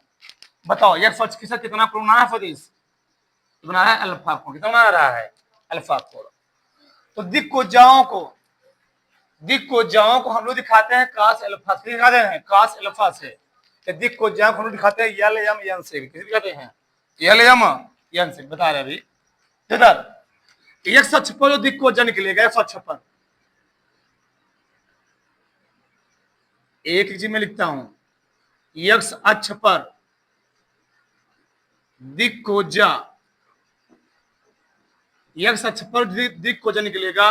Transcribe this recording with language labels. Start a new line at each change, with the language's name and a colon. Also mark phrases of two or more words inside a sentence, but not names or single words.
Hindi: बताओ एक्स अक्ष के साथ कितना कोण बना है सदिश, बना है अल्फा कोण, कितना बना रहा है, अल्फा कोण। तो दिक् कोज्याओं को हम लोग दिखाते हैं कास अल्फा से, दिखाते हैं कास अल्फा से। दिक् कोज्याओं को हम लोग दिखाते हैं यल यम यन से, किसे दिखाते हैं, यल यम यन से, बता रहे अभी। इधर एक्स अक्ष पर जो दिक् कोज्या निकलेगा, एक्स अक्ष पर एक चीज में लिखता हूं, एक्स अक्ष पर दिक् कोज्या, एक्स अक्ष पर दिक् कोज्या निकलेगा।